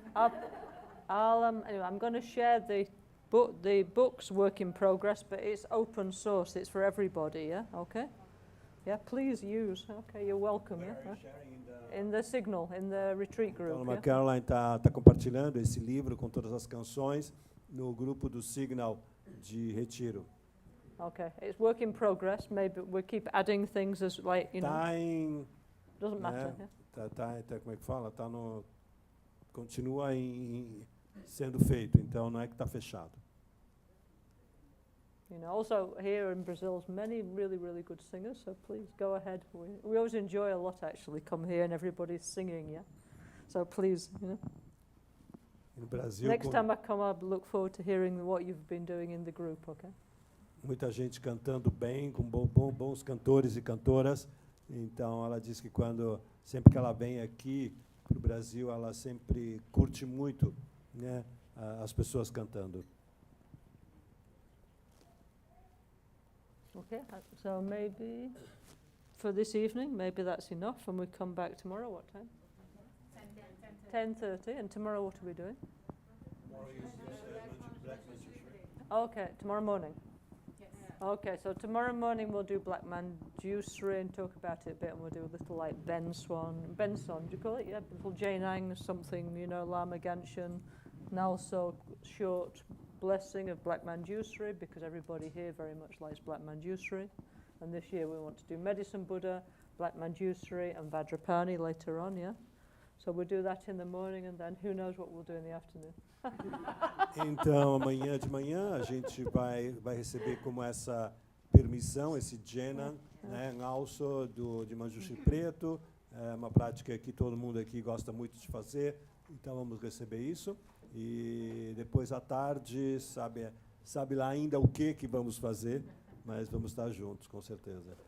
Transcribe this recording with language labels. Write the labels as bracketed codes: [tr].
[en] Anyway, I'm going to share the book's work in progress, but it's open source. It's for everybody. Yeah. Okay. Yeah. Please use. Okay. You're welcome. Yeah. In the Signal, in the retreat group. [pt] Então, a Caroline está compartilhando esse livro com todas as canções no grupo do Signal de Retiro. [en] Okay. It's work in progress. Maybe we keep adding things as like you know. Doesn't matter. [pt] Né, tá, como é que fala? Continua sendo feito. Então não é que está fechado. [en] You know, also here in Brazil's many really, really good singers, so please go ahead. We always enjoy a lot, actually, come here and everybody's singing, yeah? So please, you know. [pt] No Brasil, [en] Next time I come, I look forward to hearing what you've been doing in the group, okay? [pt] muita gente cantando bem, com bons cantores e cantoras. Então, ela diz que sempre que ela vem aqui para o Brasil, ela sempre curte muito, né, as pessoas cantando. [en] Okay, so maybe for this evening, maybe that's enough, and we come back tomorrow. What time? 10:30. And tomorrow, what are we doing? Tomorrow is Black Manjushri. Okay, tomorrow morning. Okay, so tomorrow morning we'll do Black Manjushri and talk about it a bit, and we'll do a little like Benson, do you call it? Yeah, little Jainang, something, you know, Lama Ganshan, NgalSo, short blessing of Black Manjushri, because everybody here very much likes Black Manjushri. And this year we want to do Medicine Buddha, Black Manjushri, and Vajrapani later on, yeah? So we'll do that in the morning, and then who knows what we'll do in the afternoon. [pt] Então, amanhã de manhã, a gente vai receber como essa permissão, esse Jena, né, NgalSo de Manjushri Preto, uma prática que todo mundo aqui gosta muito de fazer, então vamos receber isso. E depois à tarde, sabe lá ainda o que vamos fazer, mas vamos estar juntos, com certeza.